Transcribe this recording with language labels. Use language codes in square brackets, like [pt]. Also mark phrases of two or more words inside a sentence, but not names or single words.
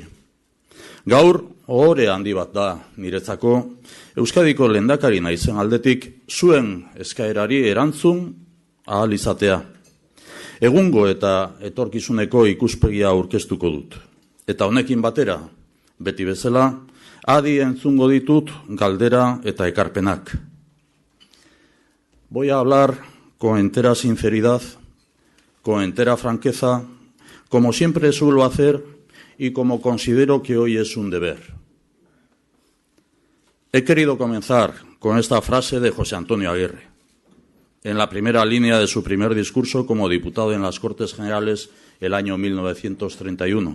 [eu] Gaur, ohore handi bat da niretzako, Euskadiko lehendakari naizen aldetik zuen eskaerari erantzun ahal izatea. Egungo eta etorkizuneko ikuspegia aurkeztuko dut. Eta honekin batera, beti bezala, adi entzungo ditut galdera eta ekarpenak. [es] Voy a hablar con entera sinceridad, con entera franqueza, como siempre suelo hacer y como considero que hoy es un deber. He querido comenzar con esta frase de José Antonio Aguirre, en la primera línea de su primer discurso como diputado en las Cortes Generales el año 1931.